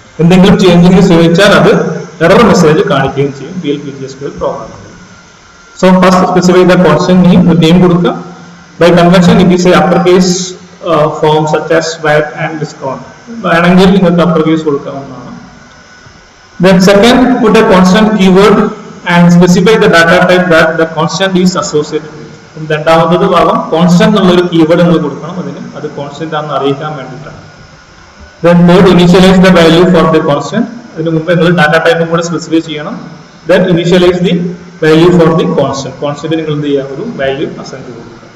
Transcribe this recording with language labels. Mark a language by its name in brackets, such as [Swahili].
[Malayalam] എന്തെങ്കിലും ചേഞ്ചിങ് ശ്രമിച്ചാൽ അത് എറർ മെസ്സേജ് കാണിക്കുകയും ചെയ്യും PLPGSQL പ്രോഗ്രാമിൽ. [English] So first specify the constant name കൊടുക്കുക. By convention it is a upper case form such as VAT and discount. [Malayalam] വേണമെങ്കിൽ നിങ്ങൾക്ക് അപ്പർ കേസ് കൊടുക്കാവുന്നതാണ്. [English] Then second, put a constant keyword and specify the data type that the constant is associated with. [Malayalam] രണ്ടാമത്തെ ഭാഗം constant എന്നുള്ള ഒരു keyword നിങ്ങൾ കൊടുക്കണം. അത് കോൺസ്റ്റന്റ് ആണെന്ന് അറിയിക്കാൻ വേണ്ടിയിട്ടാണ്. [English] Then third, initialize the value for the constant. [Malayalam] അതിന് മുമ്പ് നിങ്ങൾ ഡാറ്റ ടൈപ്പും കൂടെ സ്പെസിഫൈ ചെയ്യണം. [English] Then initialize the value for the constant. [Malayalam] Constant നിങ്ങൾ എന്ത് ചെയ്യുക, ഒരു വാല്യൂ അസൈൻ ചെയ്ത് കൊടുക്കുക.